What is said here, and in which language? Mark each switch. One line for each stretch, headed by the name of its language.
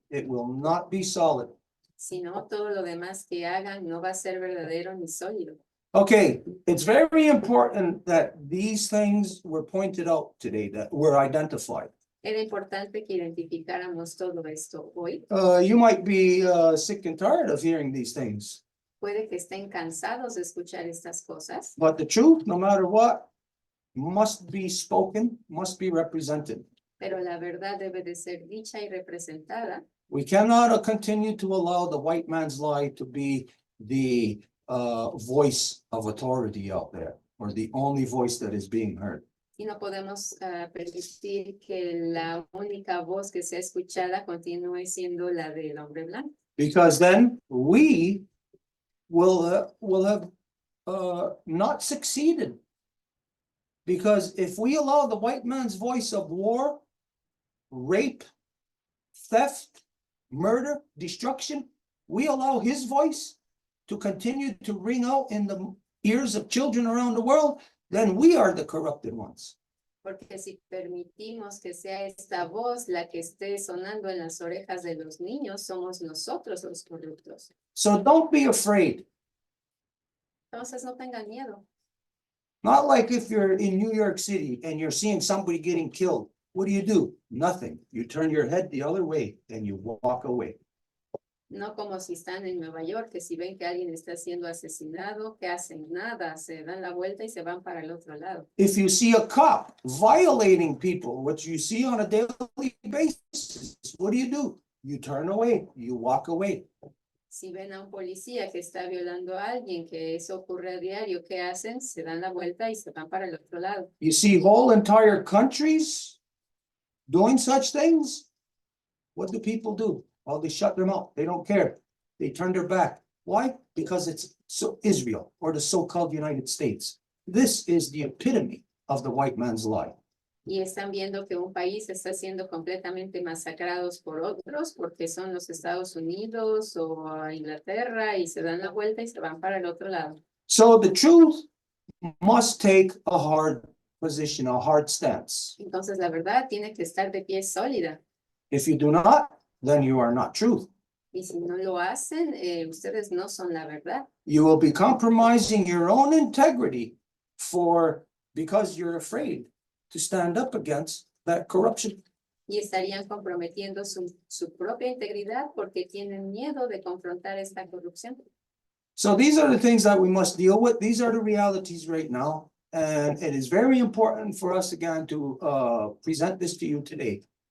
English: It will not be solid.
Spanish: Si no, todo lo demás que hagan no va a ser verdadero ni sólido.
English: Okay, it's very important that these things were pointed out today, that were identified.
Spanish: Era importante que identificáramos todo esto hoy.
English: You might be sick and tired of hearing these things,
Spanish: Puede que estén cansados de escuchar estas cosas,
English: but the truth, no matter what, must be spoken, must be represented.
Spanish: pero la verdad debe de ser dicha y representada.
English: We cannot continue to allow the white man's lie to be the voice of authority out there, or the only voice that is being heard.
Spanish: Y no podemos permitir que la única voz que sea escuchada continúe siendo la del hombre blanco.
English: Because then we will have not succeeded. Because if we allow the white man's voice of war, rape, theft, murder, destruction, we allow his voice to continue to ring out in the ears of children around the world, then we are the corrupted ones.
Spanish: Porque si permitimos que sea esta voz la que esté sonando en las orejas de los niños, somos nosotros los corruptos.
English: So don't be afraid.
Spanish: Entonces no tengan miedo.
English: Not like if you're in New York City and you're seeing somebody getting killed. What do? Nothing. You turn your head the other way and you walk away.
Spanish: No como si están en Nueva York, que si ven que alguien está siendo asesinado, que hacen nada, se dan la vuelta y se van para el otro lado.
English: If you see a cop violating people, which you see on a daily basis, what do? You turn away, you walk away.
Spanish: Si ven a un policía que está violando a alguien, que eso ocurre a diario, ¿qué hacen? Se dan la vuelta y se van para el otro lado.
English: You see whole entire countries doing such things. What do people do? Well, they shut them out. They don't care. They turn their back. Why? Because it's Israel or the so-called United States. This is the epitome of the white man's lie.
Spanish: Y están viendo que un país está siendo completamente masacrados por otros, porque son los Estados Unidos o Inglaterra, y se dan la vuelta y se van para el otro lado.
English: So the truth must take a hard position, a hard stance.
Spanish: Entonces la verdad tiene que estar de pie sólida.
English: If you do not, then you are not truth.
Spanish: Y si no lo hacen, ustedes no son la verdad.
English: You will be compromising your own integrity because you're afraid to stand up against that corruption.
Spanish: Y estarían comprometiendo su propia integridad porque tienen miedo de confrontar esta corrupción.
English: So these are the things that we must deal with. These are the realities right now. And it is very important for us again to present this to you today.